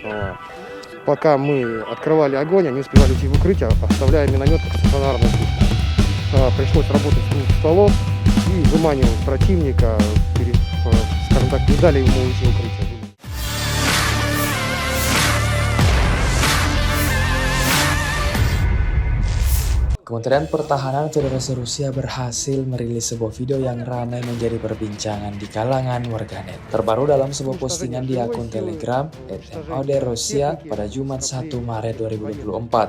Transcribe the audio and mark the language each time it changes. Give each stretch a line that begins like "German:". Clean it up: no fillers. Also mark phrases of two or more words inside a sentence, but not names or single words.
Russian: Пока мы открывали огонь, они успевали уйти в укрытие, оставляя миномет как стационарную пушку. Пришлось работать с двух стволов и выманивать противника, скажем так, не дали ему уйти в укрытие.
Indonesian: Kementerian Pertahanan Federasi Rusia berhasil merilis sebuah video yang ramai menjadi perbincangan di kalangan warganet. Terbaru dalam sebuah postingan di akun Telegram @MOD-Rusia pada Jumat 1 Maret 2024.